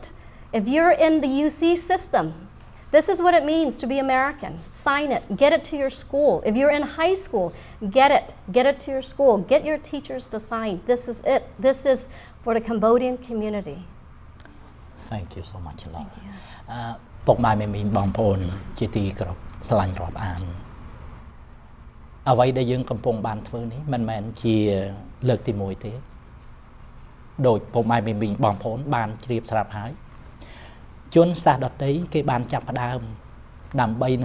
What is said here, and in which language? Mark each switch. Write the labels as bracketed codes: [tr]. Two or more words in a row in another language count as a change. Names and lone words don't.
[en] If you're in the UC system, this is what it means to be American. Sign it. Get it to your school. If you're in high school, get it. Get it to your school. Get your teachers to sign. This is it. This is for the Cambodian community. Thank you so much a lot. [km] ពុកម៉ែមេមីងបងប្អូនជាទីគោរពស្រឡាញ់រាប់អានអ្វីដែលយើងកំពុងបានធ្វើនេះ មិនមែនជាលើកទី1ទេដោយពុកម៉ែមេមីងបងប្អូនបានជ្រាបស្រាប់ហើយជនសាសដតីគេបានចាប់ផ្ដើមដើម្បីនឹង